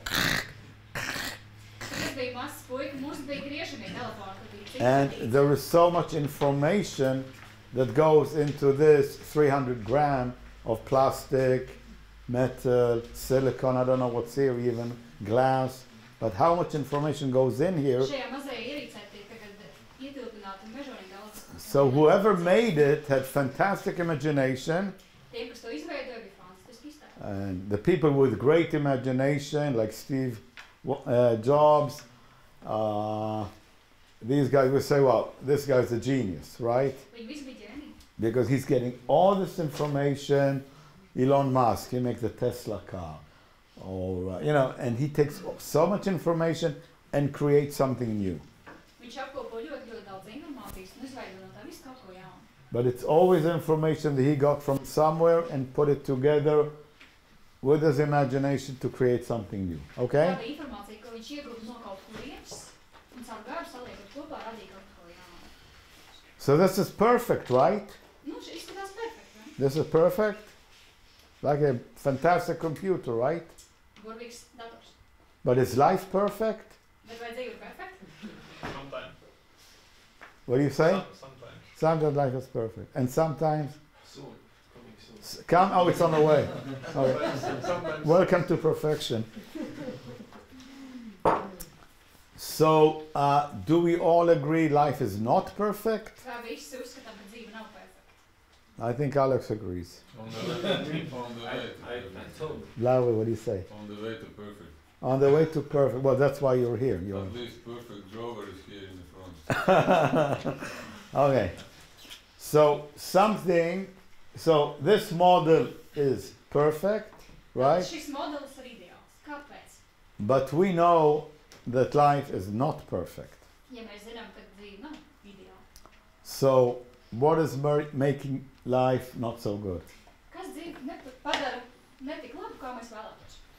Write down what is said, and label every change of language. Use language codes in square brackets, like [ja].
[lv] Kad es biju mazs puika, mums bija griežamie telefoni, kad bija [en] And [lv] cik [en] there is so much information that goes into this 300 gram of plastic, metal, silicone, I don't know what's here even, glass. But how much information goes in here? [lv] Šajā mazajā ierīcē tiek tagad ietilpināti mežonīgi daudz. [en] So whoever made it had fantastic imagination. [lv] Tiem, kas to izveidoja, bija fantastiski iztēli. [en] And the people with great imagination, like Steve Jobs, these guys will say, well, this guy's a genius, right? [lv] Viņi visi bija ģēniji. [en] Because he's getting all this information. Elon Musk, he makes the Tesla car. Or, and he takes so much information and creates something new. [lv] Viņš apkopo ļoti daudz informācijas un izveido no tā visu kaut ko jaunu. [en] But it's always information that he got from somewhere and put it together with his imagination to create something new. Okay? [lv] Tāda informācija, ko viņš iegūta no kaut kurienes un caur garu saliekot kopā radīja kaut ko jaunu. [en] So this is perfect, right? [lv] Nu, šis izskatās perfekti, ne? [en] This is perfect. Like a fantastic computer, right? [lv] Burvīgs dators. [en] But is life perfect? [lv] Bet vai dzīve ir perfekta? [en] Sometimes. What do you say? Sometimes. Sometimes life is perfect. And sometimes... Soon, coming soon. Come, oh, it's on the way. Okay. Sometimes. Welcome to perfection. So, do we all agree life is not perfect? [lv] Kā visi uzskatām, ka dzīve nav perfekta. [en] I think Alex agrees. On the way to I perfect. told. Laura, what do you say? On the way to perfect. On the way to perfect. Well, that's why you're here. At least perfect drover is here in the front. Okay. So this model is perfect, right? [lv] Šis modelis ir ideāls. Kāpēc? [en] But we know that life is not perfect. [lv] Ja mēs zinām, ka dzīve nav ideāla. [en] So what is making life not so good? [lv] Kas dzīvi padara netik labi, kā mēs vēlētos?